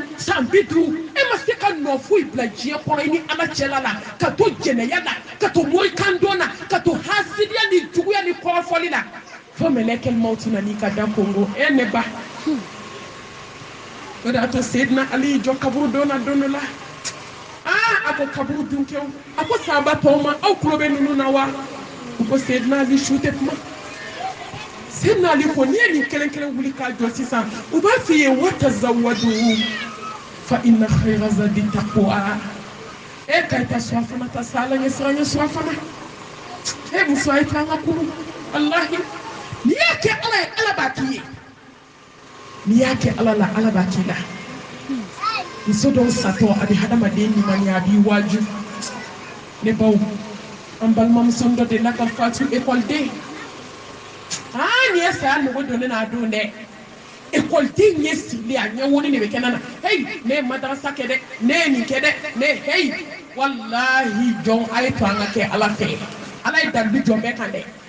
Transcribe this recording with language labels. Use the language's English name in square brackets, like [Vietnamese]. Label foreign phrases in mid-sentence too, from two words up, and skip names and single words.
[Bambara] san 50 e ma se ka nɔ foyi bila diɲɛ kɔnɔ i ni ala cɛla la ka to jɛnɛya la ka to morikandon na ka to hasidiya ni juguya ni kɔrɔfɔli la fo mɛlɛkɛ ɲuman tɛna n'i ka da kongo e ne ba o de y'a to seyidina ali y'i jɔ kaburu dɔ la don dɔ la a ko kaburu dunkew a ko sahaba tɔw ma aw tulo bɛ ninnu na wa u ko seyidina ali su tɛ kuma seyidina ali ko n'i ye nin kelen kelen wuli k'a jɔ sisan u b'a f'i ye [Arabic] وتزودوا فإن خير الزاد التقوى [Bambara] e ka ita surafana ta sa ala ɲɛ siran ɲɛ surafana e muso a ye taa an ka kuru walahi n'i y'a kɛ ala ye ala b'a k'i ye n'i y'a kɛ ala la ala b'a k'i la muso dɔw satɔ a bɛ hadamaden ɲumaniya a b'i waaju ne baw an balimamuso dɔ delila ka fatu ekɔliden nin ye saya nogo don ne n'a don dɛ ekɔliden ɲɛ sigilen a ɲɛ woni de bɛ kɛnɛ na hey ne ye madarasa kɛ dɛ ne ye nin kɛ dɛ ne hey walahi jɔn a ye to an ka kɛ ala fɛ ala ye dalilu jɔn bɛɛ kan dɛ